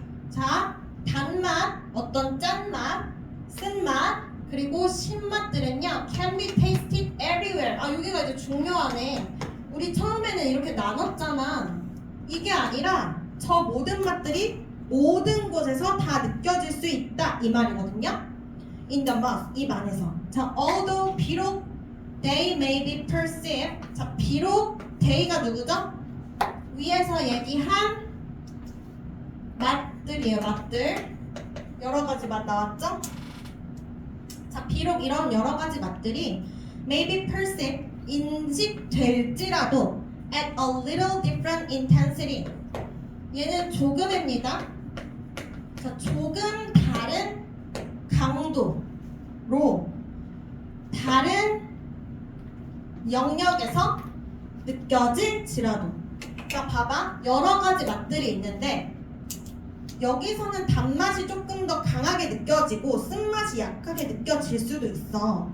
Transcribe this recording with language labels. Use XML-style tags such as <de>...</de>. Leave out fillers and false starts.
<ko>자, 단맛, 어떤 짠맛, 쓴맛, 그리고 신맛들은요</ko> <en>can be tasted everywhere.</en> <ko>아, 여기가 이제 중요하네. 우리 처음에는 이렇게 나눴잖아. 이게 아니라 저 모든 맛들이 모든 곳에서 다 느껴질 수 있다 이 말이거든요.</ko> <en>in the mouth,</en> <ko>입 안에서.</ko> <en>자, although,</en> <ko>비록</ko> <en>they may be perceived.</en> <ko>자, 비록 they가 누구죠? 위에서 얘기한 맛들이에요. 맛들. 여러 가지 맛 나왔죠? 자, 비록 이런 여러 가지 맛들이</ko> <en>may be perceived,</en> <ko>인식될지라도</ko> <en>at a little different intensity.</en> <ko>얘는 조금입니다. 자, 조금 다른 강도로 다른 영역에서 느껴질지라도. 자, 봐봐. 여러 가지 맛들이 있는데 여기서는 단맛이 조금 더 강하게 느껴지고 쓴맛이 약하게 느껴질 수도 있어.</ko>